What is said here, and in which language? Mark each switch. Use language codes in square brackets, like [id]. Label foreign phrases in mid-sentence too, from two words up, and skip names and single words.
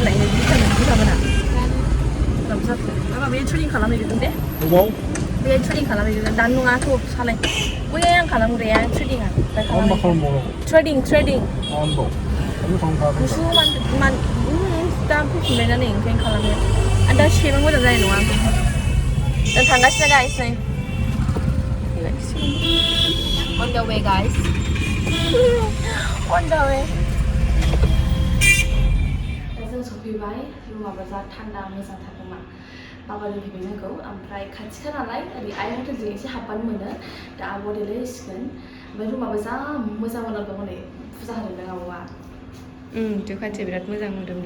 [brx] लायनो बिथांमोना जाखो माबा बे ट्रेनिं खालामहैगोन दे बे ट्रेनिं खालामहैगोन दानो नङा थ' सालाय बैहाय आं खालामग्राया ट्रेनिंआ ट्रेडिं गुसु दा फैफिनबायना नै ओंखायनो खालामो आरो दा सेबां मोजां जानाय नङा जों थांगासिनो गाइस नै [en] on the way guys on the way [brx] जों सफैबाय रुमाबो जा थान्दा मोजांथार रुमा बाबा दोनफैबाय जोंखौ ओमफ्राय खाथिखा नालाय ओरै आइ हटेलजों एसे हाबबानो मोनो दा आब' देलायसिगोन ओमफ्राय रुमाबो जा मोजां मोनांगौ हनै फुजा होदों आब'आ थ' खाथिया बिराद मोजां मोदोमदों।